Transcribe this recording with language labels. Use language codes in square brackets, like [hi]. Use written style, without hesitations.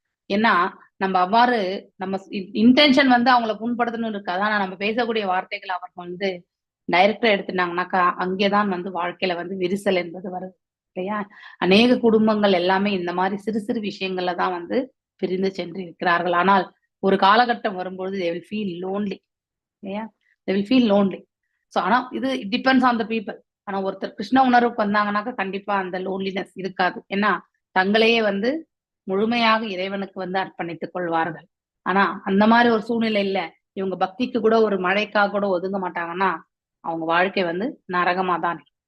[ta] ஏன்னா நம்ம அவ்வாறு நம்ம இன்டென்ஷன் வந்து அவங்கள புண்படுத்தணும்னு இருக்காது, ஆனா நம்ம பேசக்கூடிய வார்த்தைகள் அவர்கள் வந்து டைரக்டா எடுத்துட்டாங்கன்னாக்கா அங்கேதான் வந்து வாழ்க்கையில வந்து விரிசல் என்பது வருது இல்லையா. அநேக குடும்பங்கள் எல்லாமே இந்த மாதிரி சிறு சிறு விஷயங்கள்ல தான் வந்து பிரிந்து சென்று இருக்கிறார்கள். ஆனால் ஒரு காலகட்டம் வரும்பொழுது [en] they will feel lonely [ta] இல்லையா, they will feel lonely. [en] so [ta] ஆனா இது [en] It depends on the people. [ta] ஆனா ஒருத்தர் கிருஷ்ண உணர்வுக்கு வந்தாங்கன்னாக்கா கண்டிப்பா அந்த லோன்லினஸ் இருக்காது. ஏன்னா தங்களையே வந்து முழுமையாக இறைவனுக்கு வந்து அர்ப்பணித்துக் கொள்வார்கள். ஆனா அந்த மாதிரி ஒரு சூழ்நிலை இல்ல, இவங்க பக்திக்கு கூட ஒரு மழைக்காக கூட ஒதுங்க மாட்டாங்கன்னா அவங்க வாழ்க்கை வந்து நரகமா தான்.